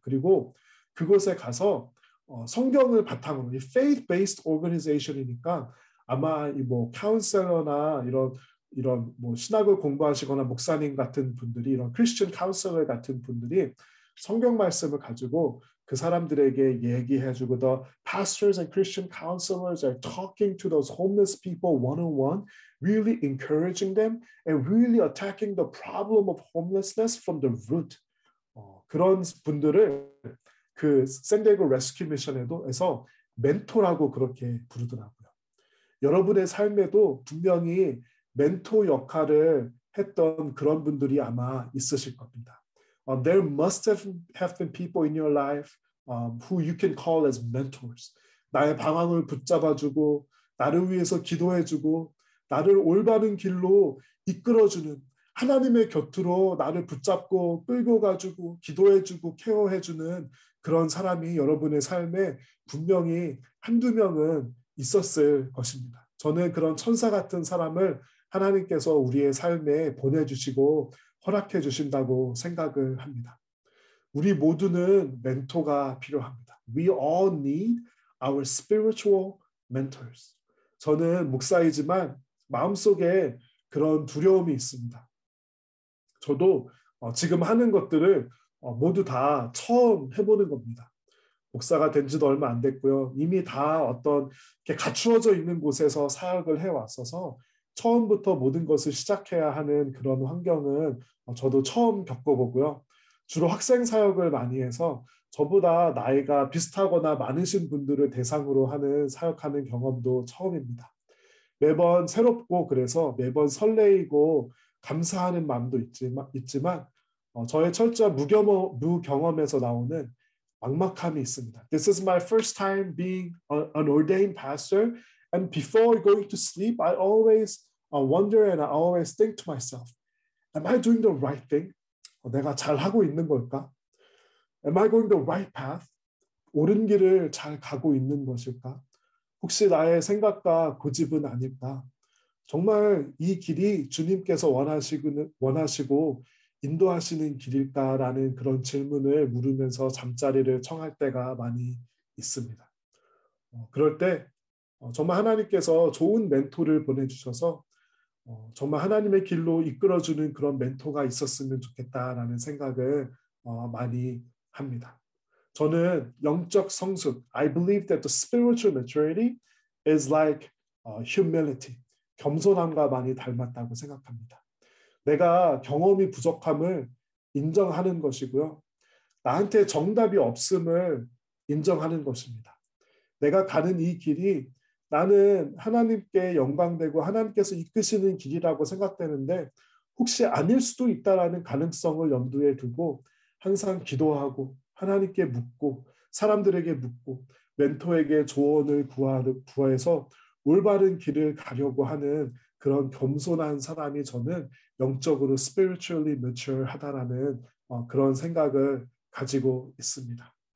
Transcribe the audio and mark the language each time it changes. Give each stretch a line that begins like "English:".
Korean: 그리고 그곳에 가서 성경을 바탕으로 이
English: faith-based organization
Korean: 이니까 아마 이 뭐 카운셀러나 이런 뭐 신학을 공부하시거나 목사님 같은 분들이 이런 크리스천 카운셀러 같은 분들이 성경 말씀을 가지고 그 사람들에게 얘기해주고
English: the pastors and Christian counselors are talking to those homeless people one-on-one, really encouraging them and really attacking the problem of homelessness from the root.
Korean: 그런 분들을 그 샌디에고 레스큐 미션에서 멘토라고 그렇게 부르더라고요. 여러분의 삶에도 분명히 멘토 역할을 했던 그런 분들이 아마 있으실 겁니다.
English: There must have been people in your life who you can call as mentors.
Korean: 나의 방향을 붙잡아주고 나를 위해서 기도해주고 나를 올바른 길로 이끌어주는 하나님의 곁으로 나를 붙잡고 끌고 가주고 기도해주고 케어해주는 그런 사람이 여러분의 삶에 분명히 한두 명은 있었을 것입니다. 저는 그런 천사 같은 사람을 하나님께서 우리의 삶에 보내주시고 허락해 주신다고 생각을 합니다. 우리 모두는 멘토가 필요합니다.
English: We all need our spiritual mentors.
Korean: 저는 목사이지만 마음속에 그런 두려움이 있습니다. 저도 지금 하는 것들을 모두 다 처음 해보는 겁니다. 목사가 된 지도 얼마 안 됐고요. 이미 다 어떤 갖추어져 있는 곳에서 사역을 해왔어서 처음부터 모든 것을 시작해야 하는 그런 환경은 저도 처음 겪어보고요. 주로 학생 사역을 많이 해서 저보다 나이가 비슷하거나 많으신 분들을 대상으로 하는 사역하는 경험도 처음입니다. 매번 새롭고 그래서 매번 설레이고 감사하는 마음도 있지만 저의 철저한 무경험에서 나오는 막막함이 있습니다.
English: This is my first time being an ordained pastor, and before going to sleep, I always wonder and I always think to myself, am I doing the right thing?
Korean: 내가 잘 하고 있는 걸까?
English: Am I going the right path?
Korean: 옳은 길을 잘 가고 있는 것일까? 혹시 나의 생각과 고집은 아닐까? 정말 이 길이 주님께서 원하시고 인도하시는 길일까라는 그런 질문을 물으면서 잠자리를 청할 때가 많이 있습니다. 그럴 때 정말 하나님께서 좋은 멘토를 보내주셔서 정말 하나님의 길로 이끌어주는 그런 멘토가 있었으면 좋겠다라는 생각을 많이 합니다. 저는 영적 성숙,
English: I believe that the spiritual maturity is like humility,
Korean: 겸손함과 많이 닮았다고 생각합니다. 내가 경험이 부족함을 인정하는 것이고요. 나한테 정답이 없음을 인정하는 것입니다. 내가 가는 이 길이 나는 하나님께 영광되고 하나님께서 이끄시는 길이라고 생각되는데 혹시 아닐 수도 있다라는 가능성을 염두에 두고 항상 기도하고 하나님께 묻고 사람들에게 묻고 멘토에게 조언을 구해서 올바른 길을 가려고 하는 그런 겸손한 사람이 저는 영적으로
English: spiritually mature
Korean: 하다라는 그런 생각을 가지고 있습니다.